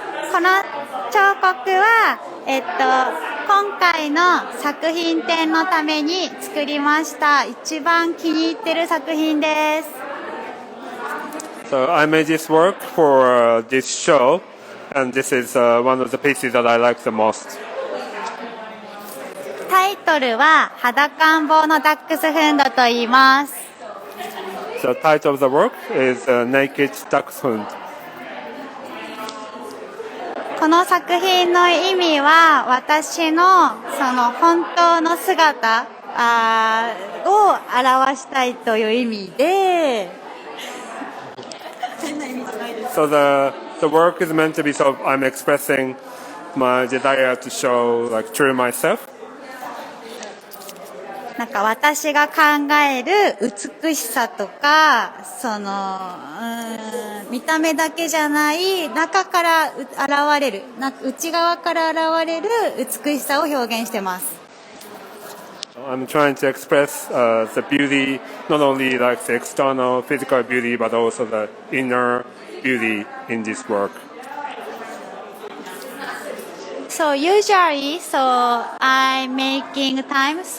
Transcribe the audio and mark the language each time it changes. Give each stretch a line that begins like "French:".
Japanese: この彫刻は、今回の作品展のために作りました。一番気に入ってる作品です。
English: So I made this work for this show, and this is one of the pieces that I like the most.
Japanese: タイトルは裸ん坊のダックスフンドと言います。
English: The title of the work is Naked Duck's Hunt.
Japanese: この作品の意味は私のその本当の姿を表したいという意味で変な意味じゃないです。
English: So the work is meant to be so I'm expressing my desire to show like true myself.
Japanese: なんか私が考える美しさとかその見た目だけじゃない中から現れる内側から現れる美しさを表現してます。
English: I'm trying to express the beauty, not only like the external physical beauty, but also the inner beauty in this work. So usually, I'm making time.